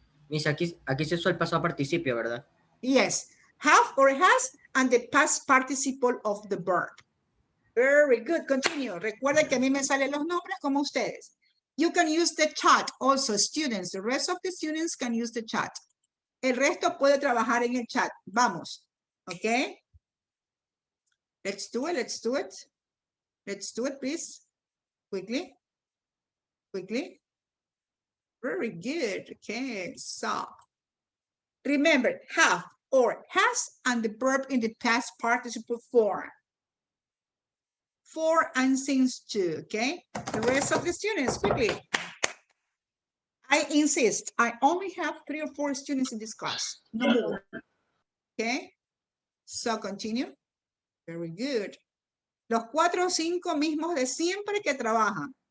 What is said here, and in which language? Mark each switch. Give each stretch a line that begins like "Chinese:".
Spanish: Miss, aquí se usó el pasado participio, ¿verdad?
English: Yes, have or has and the past participle of the verb. Very good, continue.
Spanish: Recuerden que a mí me salen los nombres como ustedes.
English: You can use the chat also, students. The rest of the students can use the chat.
Spanish: El resto puede trabajar en el chat. Vamos,
English: okay? Let's do it, let's do it. Let's do it, please. Quickly, quickly. Very good, okay, so. Remember, have or has and the verb in the past participle form. For and since too, okay? The rest of the students, quickly. I insist, I only have 3 or 4 students in this class, no more, okay? So continue. Very good.
Spanish: Los 4 o 5 mismos de siempre que trabajan.